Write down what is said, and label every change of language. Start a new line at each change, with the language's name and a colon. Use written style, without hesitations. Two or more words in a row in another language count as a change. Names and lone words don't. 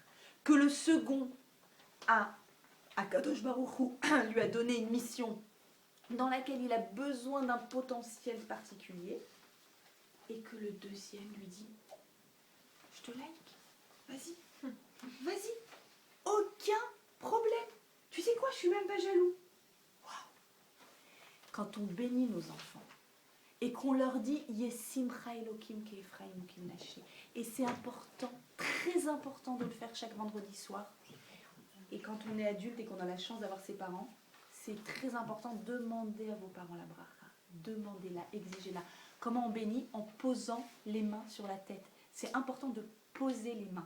French: Que le second
Hebrew: הקדוש ברוך הוא
French: lui a donné une mission dans laquelle il a besoin d'un potentiel particulier, et que le deuxième lui dit « Je te like, vas-y, vas-y, aucun problème. Tu sais quoi, je suis même pas jaloux. » Waouh. Quand on bénit nos enfants, et qu'on leur dit «
Hebrew: ישימך אלהים כאפרים וכמנשה
French: » et c'est important, très important de le faire chaque vendredi soir. Et quand on est adulte et qu'on a la chance d'avoir ses parents, c'est très important, demandez à vos parents la bracha. Demandez-la, exigez-la. Comment on bénit? En posant les mains sur la tête. C'est important de poser les mains.